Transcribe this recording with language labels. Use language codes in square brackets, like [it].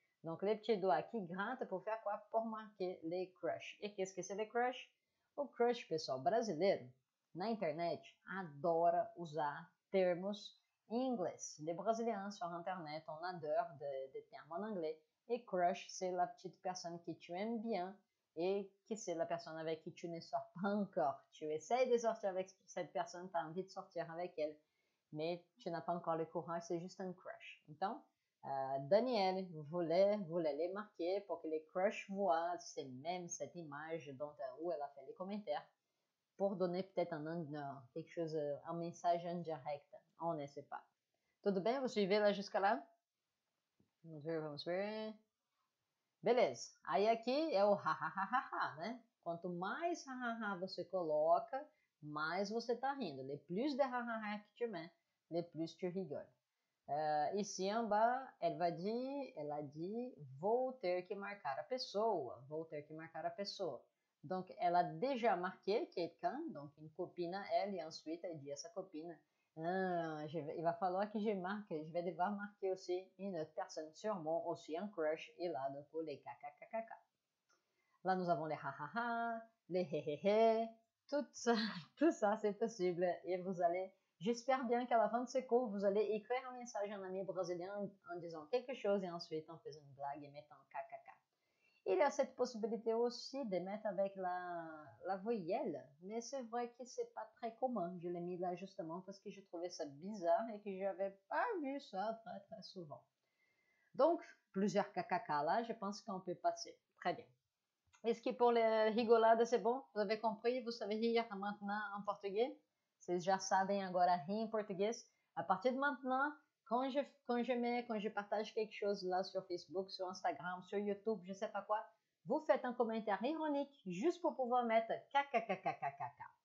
[fr] Donc, les petits doigts qui grattent pour faire quoi? Pour marquer les crush. E qu'est-ce que c'est les crush? [pt] O crush, pessoal, brasileiro, na internet, adora usar termos em inglês. [fr] Les Brésiliens sur Internet, on adore des termes en anglais. Et crush, c'est la petite personne que tu aimes bien et que c'est la personne avec qui tu ne sors pas encore. Tu essayes de sortir avec cette personne, tu as envie de sortir avec elle, mais tu n'as pas encore le courage, c'est juste un crush. Então, Danielle voulait les marquer pour que les crushs voient même cette image où elle a fait les commentaires pour donner peut-être quelque chose, un message indirect. On ne sait pas. [pt] Tudo bem? [fr] Vous suivez là jusqu'à là? [pt] Vamos ver, vamos ver. Beleza. Aí aqui é o ha, né? Quanto mais ha você coloca, mais você tá rindo. [fr] Le plus de ha que tu mets, le plus tu rigoles. Ici en bas, [pt] ela dit, vou ter que marcar a pessoa. Vou ter que marcar a pessoa. [fr] Donc, elle a déjà marqué quelqu'un, donc une copine à elle, et ensuite elle dit à sa copine, il va falloir que je vais devoir marquer aussi une autre personne, sûrement aussi un crush, et là, du coup, les kkkk. Là, nous avons les ha, les he, tout ça, c'est possible, et vous allez, j'espère bien qu'à la fin de ce cours, vous allez écrire un message à un ami brésilien en disant quelque chose, et ensuite en faisant une blague et mettant kkk. Il y a cette possibilité aussi de mettre avec la voyelle, mais c'est vrai que c'est pas très commun. Je l'ai mis là justement parce que je trouvais ça bizarre et que je n'avais pas vu ça très souvent. Donc, plusieurs kakaka là, je pense qu'on peut passer. Très bien. Est-ce que pour les rigolades, c'est bon? Vous avez compris? Vous savez rire maintenant en portugais? [pt] Vocês já sabem agora rir em português? [fr] À partir de maintenant, quand je partage quelque chose là sur Facebook, sur Instagram, sur YouTube, je sais pas quoi, vous faites un commentaire ironique juste pour pouvoir mettre kkkkkk.